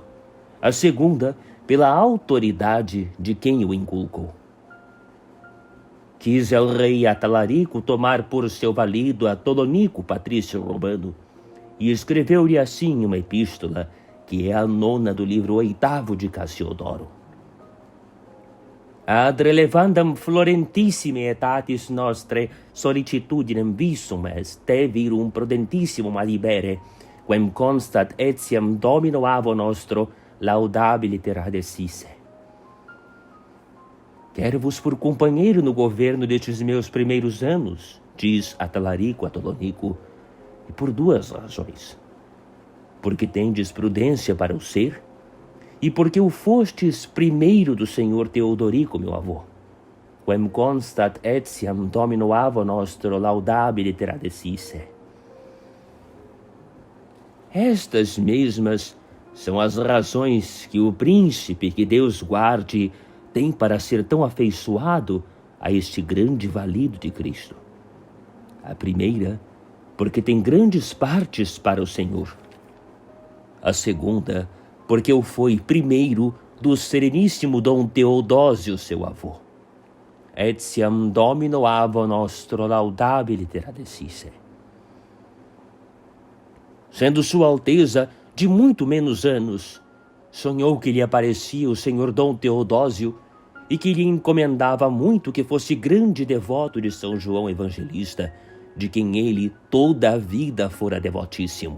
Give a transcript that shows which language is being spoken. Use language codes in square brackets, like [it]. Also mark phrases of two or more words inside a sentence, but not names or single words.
[pt] A segunda, pela autoridade de quem o inculcou. Quis el rei Atalarico tomar por seu valido a Tolonico, patrício romano, e escreveu-lhe assim uma epístola, que é a 9ª do livro 8º de Cassiodoro. [la] Ad relevandam florentissime etatis nostre solicitudinem visum est te virum prudentissimum adibere, quem constat etiam domino avo nostro laudabiliter adecisse. [pt] Quero-vos por companheiro no governo destes meus primeiros anos, diz Atalarico a Tolonico, e por duas razões. Porque tendes prudência para o ser, e porque o fostes primeiro do senhor Teodorico, meu avô. [la] Quem constat etiam domino avo nostro laudabiliter adecisse. [pt] Estas mesmas são as razões que o príncipe, que Deus guarde, tem para ser tão afeiçoado a este grande valido de Cristo. A primeira, porque tem grandes partes para o Senhor. A segunda, porque o foi primeiro do sereníssimo Dom Teodósio, seu avô. [la] Etiam domino avo nostro laudabiliter adecisse. [pt] Sendo Sua Alteza de muito menos anos, sonhou que lhe aparecia o senhor Dom Teodósio e que lhe encomendava muito que fosse grande devoto de São João Evangelista, de quem ele toda a vida fora devotíssimo.